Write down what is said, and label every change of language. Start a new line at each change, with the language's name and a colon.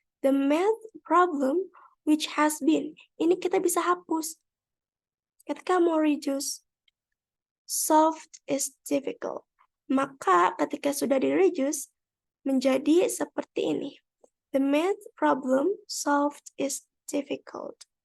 English: The math problem which has been.
Indonesian: Ini kita bisa hapus. Ketika mau reduce,
English: solved is difficult.
Indonesian: Maka ketika sudah di-reduce, menjadi seperti ini.
English: The math problem solved is difficult.